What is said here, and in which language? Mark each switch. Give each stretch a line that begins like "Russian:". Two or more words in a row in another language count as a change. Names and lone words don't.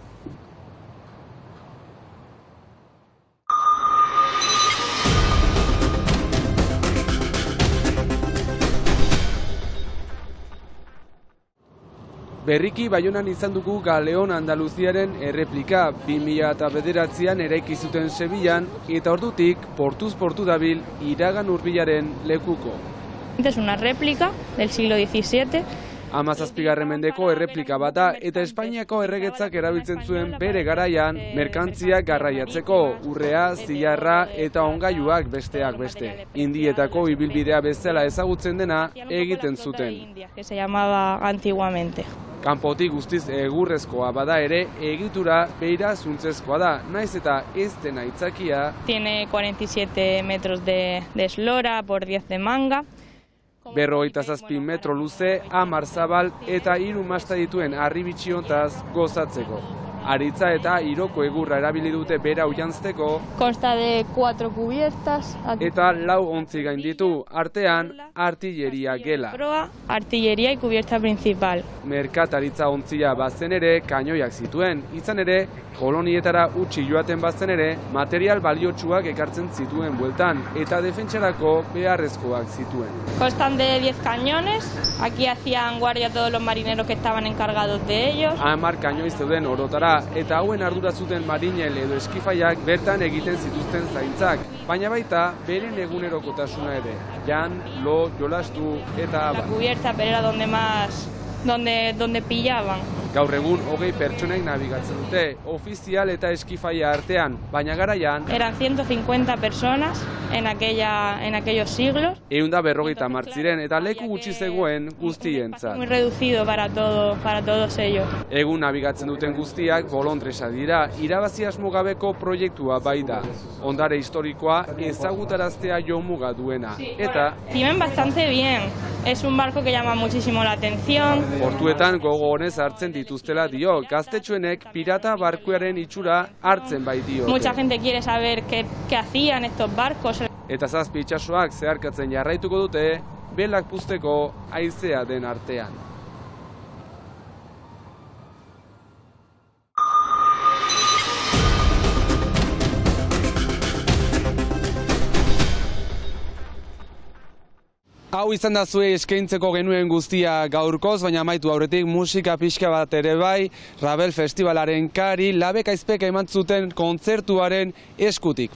Basque: Berriki Baionan izan dugu Galeon Andaluziaren erreplika 2009an eraiki zuten Sevillan eta ordutik portuz portu dabil iragan hurbilaren lekuko.
Spanish: Es una réplica del siglo XVII.
Basque: 17. mendeko erreplika bat da eta Espainiako erregetzak erabiltzen zuen bere garaian merkantziak garraiatzeko, urrea, zilarra eta ongailuak besteak beste. Indietako ibilbidea bezala ezagutzen dena egiten zuten.
Spanish: Que se llamaba antiguamente.
Basque: Kanpotik guztiz egurrezkoa bada ere, egitura beira zuntzezkoa da, naiz eta ez dena aitzakia.
Spanish: Tiene 47 metros de eslora por 10 de manga.
Basque: 57 metro luze, 10 zabal eta 3 masta dituen harribitxi hontaz gozatzeko. Aritza eta iroko egurra erabili dute bera ujanzteko.
Spanish: Consta de 4 cubiertas.
Basque: Eta 4 ontzi gain ditu, artean artilleria gela.
Spanish: Proa, artilleria y cubierta principal.
Basque: Merkataritza ontzia bazen ere, kainoiak zituen, izan ere, kolonietara utzi joaten bazen ere, material baliotsuak ekartzen zituen bueltan, eta defentsarako beharrezkoak zituen.
Spanish: Constan de 10 cañones, aquí hacían guardia todos los marineros que estaban encargados de ellos.
Basque: 10 kainoi zeuden orotara, eta hauen ardura zuten marinel edo eskifaiak bertan egiten zituzten zaintzak, baina baita beren egunerokotasuna ere, jan, lo, jolastu eta abar.
Spanish: La cubierta, pero era donde pillaban.
Basque: Gaur egun 20 pertsonek nabigatzen dute, ofizial eta eskifaia artean, baina garaian
Spanish: Eran 150 personas en aquellos siglos.
Basque: 150 ziren eta leku gutxi zegoen guztientzat. Muy reducido para todos ellos. Egun nabigatzen duten guztiak bolondresa dira, irabazi asmo gabeko proiektua bai da. Ondare historikoa ezagutaraztea jomuga duena. Eta
Spanish: Viven bastante bien. Es un barco que llama muchísimo la atención.
Basque: portuetan gogo honez hartzen dituztela dio, gaztetxoenek pirata barkuaren itxura hartzen bai dio.
Spanish: Mucha gente quiere saber qué hacían estos barcos.
Basque: Eta 7 itsasoak zeharkatzen jarraituko dute, belak puzteko haizea den artean. Hau izan da zuei eskaintzeko genuen guztia gaurkoz, baina amaitu aurretik musika pixka bat ere bai, Rabel Festivalaren kari, Labek Aizpeka eman zuten kontzertuaren eskutik.